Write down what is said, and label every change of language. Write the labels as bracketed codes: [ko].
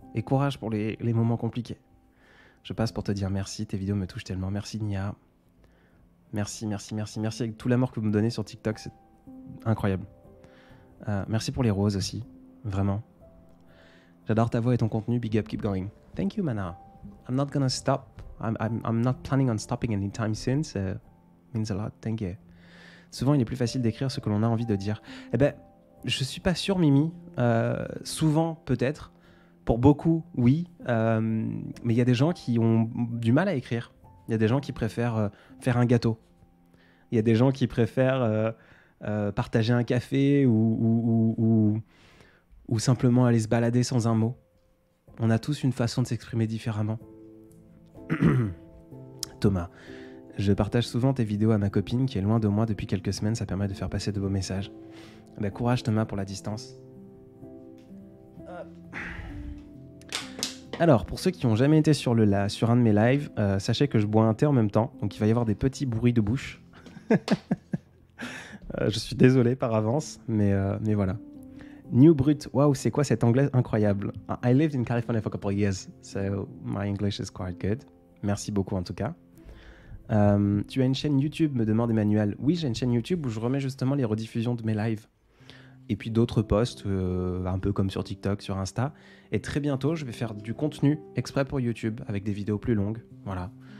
[fr] Et courage pour les moments compliqués. Je passe pour te dire merci. Tes vidéos me touchent tellement. Merci, Nia. Merci. Avec tout l'amour que vous me donnez sur TikTok, c'est incroyable. Merci pour les roses aussi. Vraiment. J'adore ta voix et ton contenu. [en] Big up, keep going. Thank you, Mana. I'm not gonna stop. I'm not planning on stopping anytime soon, so it means a lot. Thank you. [fr] Souvent, il est plus facile d'écrire ce que l'on a envie de dire. Eh ben, je suis pas sûr, Mimi. Souvent, peut-être. Pour beaucoup, oui. Mais il y a des gens qui ont du mal à écrire. Il y a des gens qui préfèrent faire un gâteau. Il y a des gens qui préfèrent partager un café ou simplement aller se balader sans un mot. On a tous une façon de s'exprimer différemment. Thomas, je partage souvent tes vidéos à ma copine qui est loin de moi depuis quelques semaines, ça permet de faire passer de beaux messages. Ben, courage Thomas pour la distance. Alors, pour ceux qui n'ont jamais été sur un de mes lives, sachez que je bois un thé en même temps, donc il va y avoir des petits bruits de bouche. Je suis désolé par avance, mais voilà. New Brut, waouh, c'est quoi cet anglais incroyable? [en] I lived in California for a couple of years, so my English is quite good. [fr] Merci beaucoup en tout cas. Tu as une chaîne YouTube, me demande Emmanuel. Oui, j'ai une chaîne YouTube où je remets justement les rediffusions de mes lives. Et puis d'autres posts, un peu comme sur TikTok, sur Insta. Et très bientôt, je vais faire du contenu exprès pour YouTube, avec des vidéos plus longues. Voilà.